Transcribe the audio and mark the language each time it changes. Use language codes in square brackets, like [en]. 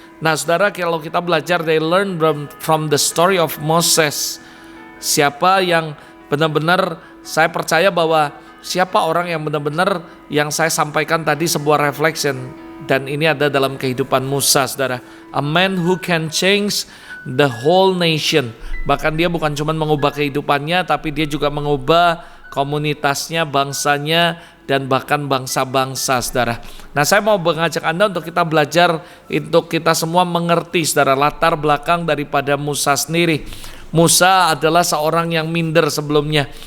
[id] Nah, saudara, kalau kita belajar, [en] they learn from the story of Moses. [id] Siapa yang benar-benar, saya percaya bahwa siapa orang yang benar-benar yang saya sampaikan tadi sebuah reflection. Dan ini ada dalam kehidupan Musa, saudara. [en] A man who can change the whole nation. [id] Bahkan dia bukan cuma mengubah kehidupannya, tapi dia juga mengubah komunitasnya, bangsanya, dan bahkan bangsa-bangsa, saudara. Nah, saya mau mengajak Anda untuk kita belajar, untuk kita semua mengerti, saudara, latar belakang daripada Musa sendiri. Musa adalah seorang yang minder sebelumnya.